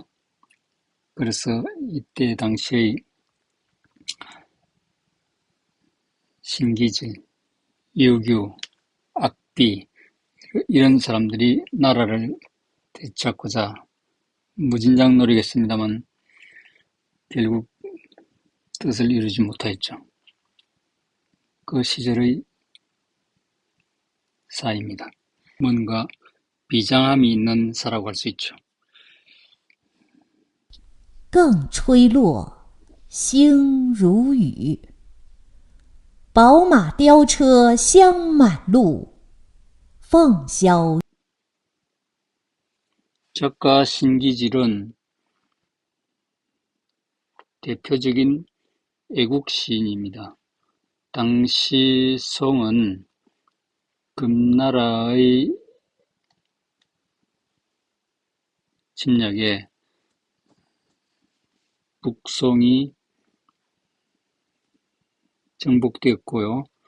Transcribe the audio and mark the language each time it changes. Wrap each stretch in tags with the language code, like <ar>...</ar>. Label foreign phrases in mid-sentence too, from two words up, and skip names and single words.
<ko>그래서 이때 당시의 신기질, 유교, 악비 이런 사람들이 나라를 되찾고자 무진장 노리겠습니다만 결국 뜻을 이루지 못하였죠. 그 시절의 사입니다. 뭔가 비장함이 있는 사라고 할 수 있죠.</ko> <zh>更吹落，星如雨。宝马雕车香满路，凤箫。</zh> <ko>작가 신기질은 대표적인 애국 시인입니다. 당시 송은 금나라의 침략에 북송이 정복되었고요.</ko>